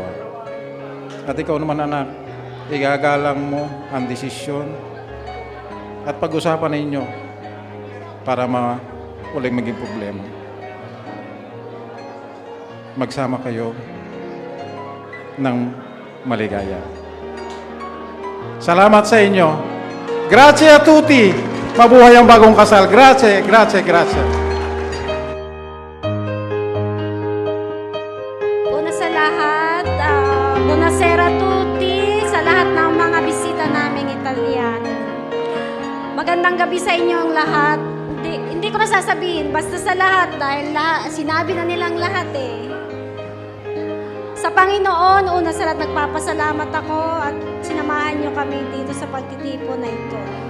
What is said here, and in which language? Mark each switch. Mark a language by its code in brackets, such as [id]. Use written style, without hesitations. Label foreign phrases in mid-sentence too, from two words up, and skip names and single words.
[tl] At ikaw naman, anak, igagalang mo ang desisyon at pag-usapan ninyo para uling maging problema. Magsama kayo ng maligaya. Salamat sa inyo. [it] Grazie a tutti. [tl] Mabuhay ang bagong kasal. [it] Grazie. [tl] Una sa lahat, [it] buonasera a tutti, [tl] sa lahat ng mga bisita naming Italiano. Magandang gabi sa inyong lahat. Hindi ko na sasabihin, basta sa lahat dahil sinabi na nilang lahat eh. Sa Panginoon, una sa lahat nagpapasalamat ako at sinamahan niyo kami dito sa pagtitipon na ito.